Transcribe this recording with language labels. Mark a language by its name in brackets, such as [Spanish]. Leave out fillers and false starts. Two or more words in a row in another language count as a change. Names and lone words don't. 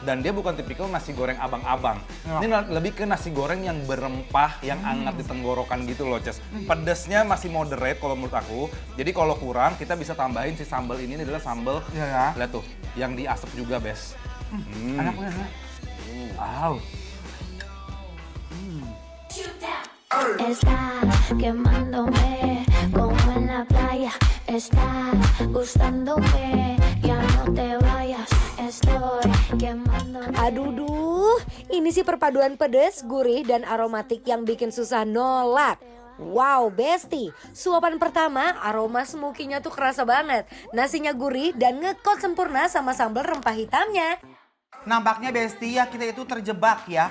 [Indonesian] Dan dia bukan tipikal nasi goreng abang-abang. Ini lebih ke nasi goreng yang berempah, yang hangat di tenggorokan gitu loh Ces. Pedesnya masih moderate kalau menurut aku. Jadi kalau kurang kita bisa tambahin si sambal ini adalah sambal. Iya ya. Lihat tuh, yang diasap juga Bes. Anaknya. Wow. [Spanish] Está quemándome como en la playa. Está gustándome, ya no te vayas. estoy quemando. [Indonesian] Aduh duh, ini sih perpaduan pedes, gurih, dan aromatik yang bikin susah nolak. Wow, Besti, suapan pertama aroma smokinya tuh kerasa banget. Nasinya gurih dan ngekot sempurna sama sambal rempah hitamnya. Nampaknya Besti ya kita itu terjebak ya.